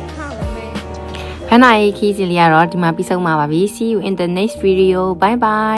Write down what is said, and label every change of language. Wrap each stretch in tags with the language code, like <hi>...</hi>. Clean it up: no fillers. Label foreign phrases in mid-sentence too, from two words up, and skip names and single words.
<my>ဘန်းနာရေးခီးစီလေးကတော့ဒီမှာပြီးဆုံးပါပြီ</my> <en>See you in the next video bye bye</en>